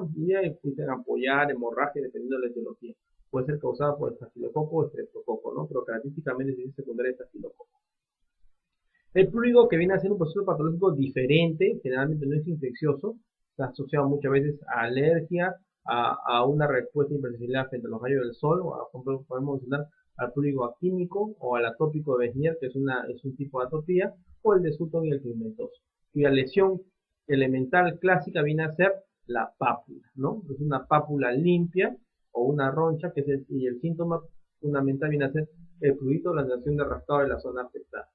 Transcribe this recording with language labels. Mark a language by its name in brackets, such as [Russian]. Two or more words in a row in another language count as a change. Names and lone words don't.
[Spanish] Y existen ampollar, hemorragia, dependiendo de la etiología. Puede ser causada por estafilococo o estreptococo, ¿no? Pero característicamente es secundaria de estafilococo. El prurigo, que viene a ser un proceso patológico diferente, generalmente no es infeccioso, está asociado muchas veces a alergia, a una respuesta hipersensibilidad frente a los rayos del sol, o por ejemplo podemos mencionar al prurigo actínico o al atópico de Besnier, que es un tipo de atopía, o el de Sutton y el pigmentoso. Y la lesión elemental clásica viene a ser la pápula, ¿no? Es una pápula limpia o una roncha, y el síntoma fundamental viene a ser el fluido, la sensación de rascado de la zona afectada.